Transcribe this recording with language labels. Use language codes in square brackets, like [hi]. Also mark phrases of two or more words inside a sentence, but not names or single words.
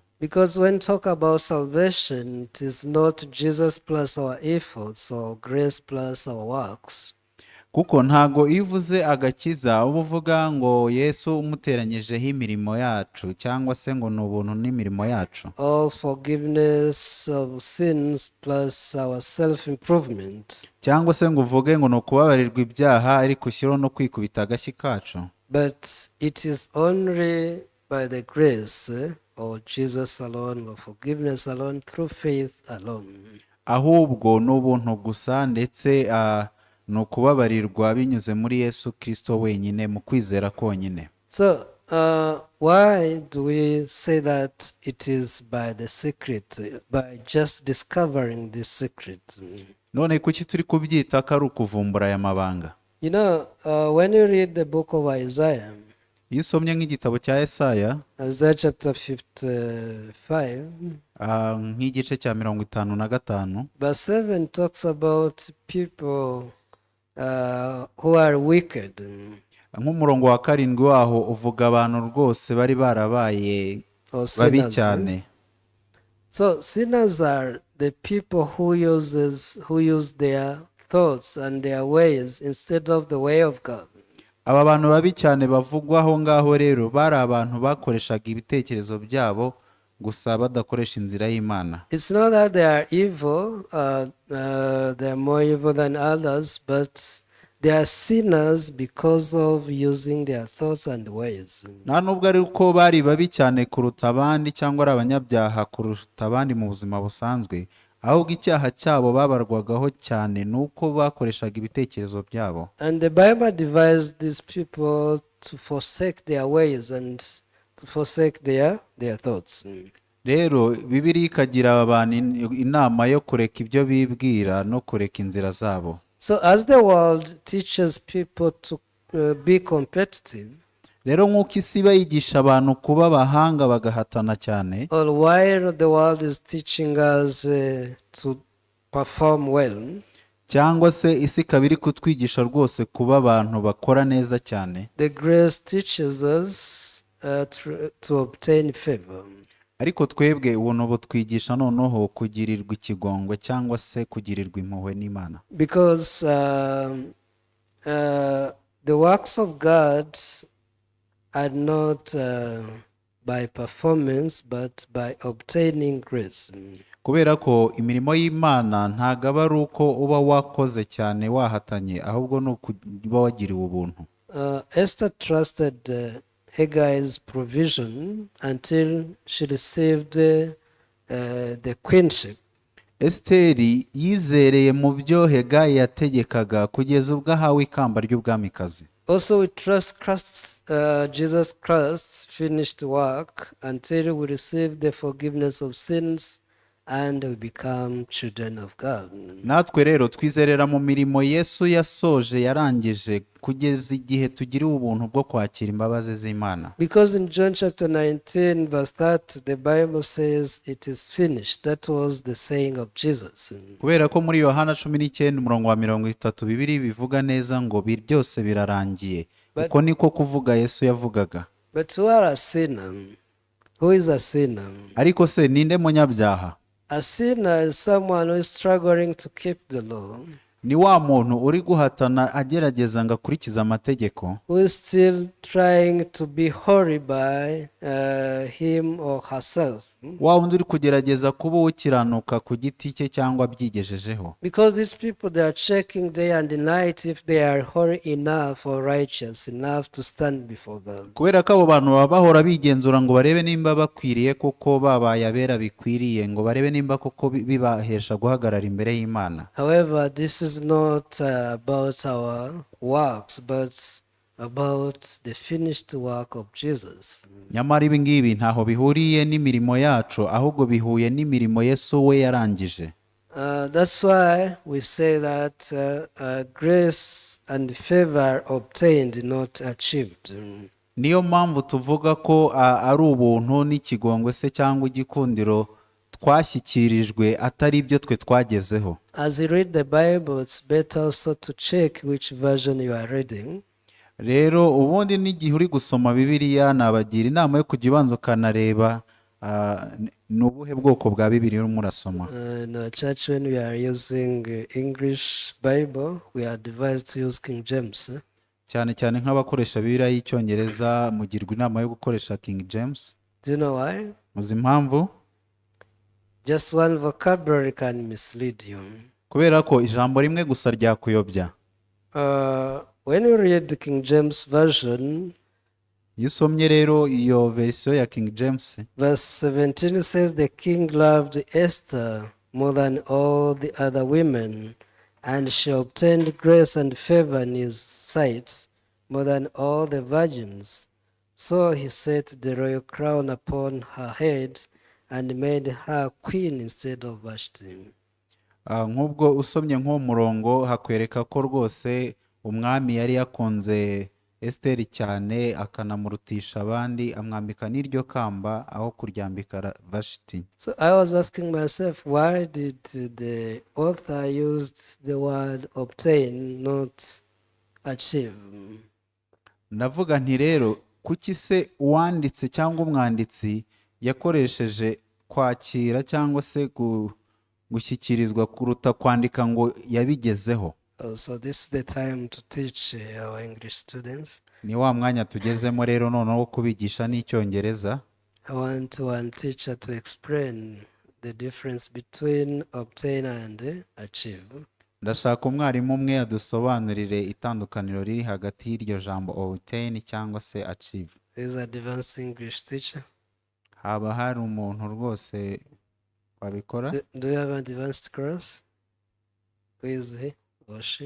[en] Because when talk about salvation, it is not Jesus plus our efforts or grace plus our works. [rw] Kuko ntago ivuze agakiza uba uvuga ngo Yesu umuteranyijeho imirimo yacu cyangwa se ngo ni ubuntu n'imirimo yacu. [en] All forgiveness of sins plus our self-improvement. [rw] Cyangwa se ngo uvuge ngo ni ukubabarirwa ibyaha ariko ushyiraho no kwikubita agashyi kacu. [en] But it is only by the grace or Jesus alone or forgiveness alone through faith alone. [rw] Ahubwo ni ubuntu gusa ndetse ni ukubabarirwa binyuze muri Yesu Kristo wenyine mu kwizera konyine. [en] So why do we say that it is by the secret, by just discovering this secret? [rw] None kuki turi kubyita ko ari ukuvumbura aya mabanga? [en] You know, when you read the book of Isaiah, [rw] iyo usomye nk'igitabo cya Yesaya, [en] Isaiah chapter 55, [rw] nk'igice cya 55, [en] verse 7 talks about people who are wicked. [rw] nk'umurongo wa 7 waho uvuga abantu rwose bari barabaye babi cyane. [en] So sinners are the people who use their thoughts and their ways instead of the way of God. [rw] Aba bantu babi cyane bavugwa aho ngaho rero bari abantu bakoreshaga ibitekerezo byabo gusa badakoresha inzira y'Imana. [en] It's not that they are evil, they are more evil than others, but they are sinners because of using their thoughts and ways. [rw] Nta nubwo ari uko bari babi cyane kuruta abandi cyangwa ari abanyabyaha kuruta abandi mu buzima busanzwe, ahubwo icyaha cyabo babarwagaho cyane nuko bakoreshaga ibitekerezo byabo. [en] And the Bible advised these people to forsake their ways and to forsake their thoughts. [rw] Rero Bibiliya ikagira abantu inama yo kureka ibyo bibwira no kureka inzira zabo. [en] So as the world teaches people to be competitive, [rw] rero nk'uko isi bayigisha abantu kuba abahanga bagahatana cyane, [en] or while the world is teaching us to perform well, [rw] cyangwa se isi ikaba iri kutwigisha rwose kuba abantu bakora neza cyane, [en] the grace teaches us to obtain favor. [rw] ariko twebwe ubuntu butwigisha noneho kugirirwa ikigongwe cyangwa se kugirirwa impuhwe n'Imana. [en] Because the works of God are not by performance but by obtaining grace. [rw] Kubera ko imirimo y'Imana ntago aba ari uko uba wakoze cyane wahatanye, ahubwo ni ukuba wagiriwe ubuntu. [en] Esther trusted Haggai's provision until she received the queenship. [rw] Esteri yizereye mu byo Hegayi yategekaga kugeza ubwo ahawe ikamba ry'ubwamikazi. [en] Also we trust Jesus Christ's finished work until we receive the forgiveness of sins and we become children of God. [rw] Natwe rero twizerera mu mirimo Yesu yasoje yarangije kugeza igihe tugiriwe ubuntu bwo kwakira imbabazi z'Imana. [en] Because in John chapter 19 verse 30 the Bible says it is finished. That was the saying of Jesus. [rw] Kubera ko muri Yohana 19 umurongo wa 30 Bibiliya bivuga neza ngo byose birarangiye. Uko niko kuvuga Yesu yavugaga. [en] But who are a sinner? Who is a sinner? [rw] Ariko se ninde munyabyaha? [en] A sinner is someone who is struggling to keep the law. [rw] Ni wa muntu uri guhatana agerageza ngo akurikize amategeko. [en] Who is still trying to be holy by him or herself. [rw] Wa wundi uri kugerageza kuba ukiranuka ku giti cye cyangwa byigejejeho. [en] Because these people, they are checking day and night if they are holy enough or righteous enough to stand before God. [rw] Kubera ko abo bantu baba bahora bigenzura ngo barebe nimba bakwiriye koko babaye abera bikwiriye, ngo barebe nimba koko bibahesha guhagarara imbere y'Imana. [en] However, this is not about our works, but about the finished work of Jesus. [rw] nyamara ibi ngibi ntaho bihuriye n'imirimo yacu ahubwo bihuye n'imirimo Yesu we yarangije. [en] That's why we say that grace and favor obtained, not achieved. [rw] Niyo mpamvu tuvuga ko ari ubuntu n'ikigongwe se cyangwa igikundiro twashyikirijwe atari ibyo twe twagezeho. [en] As you read the Bible, it's better also to check which version you are reading. [rw] Rero ubundi n'igihe uri gusoma Bibiliya nabagira inama yo kujya ubanza ukanareba ni ubuhe bwoko bwa Bibiliya urimo urasoma. [en] In our church, when we are using English Bible, we are advised to use King James. [rw] Cyane cyane nk'abakoresha Bibiliya y'Icyongereza mugirwa inama yo gukoresha King James. [en] Do you know why? [rw] Muzi impamvu? [en] Just one vocabulary can mislead you. [rw] Kubera ko ijambo rimwe gusa ryakuyobya. [en] When you read the King James Version, [rw] Iyo usomye rero iyo verisiyo ya King James, [en] verse 17 says, the king loved Esther more than all the other women, and she obtained grace and favor in his sight more than all the virgins. So he set the royal crown upon her head and made her queen instead of Vashti. [rw] nk'ubwo usomye nk'uwo murongo hakwereka ko rwose umwami yari yakunze Esiteri cyane akanamurutisha abandi amwambika n'iryo kamba aho kuryambika Vashti. [en] So I was asking myself, why did the author use the word obtain, not achieve? [rw] Ndavuga nti rero kuki se uwanditse cyangwa umwanditsi yakoresheje kwakira cyangwa se gushyikirizwa kuruta kwandika ngo yabigezeho. [en] So this is the time to teach our English students. [rw] Ni wa mwanya tugezemo rero noneho wo kubigisha n'Icyongereza. [en] I want one teacher to explain the difference between obtain and achieve. [rw] Ndashaka umwarimu umwe adusobanurire itandukaniro riri hagati y'iryo jambo obtain cyangwa se achieve. [en] He is an advanced English teacher. [rw] Haba hari umuntu rwose wabikora? [en] Do you have an advanced class? Who is he or she?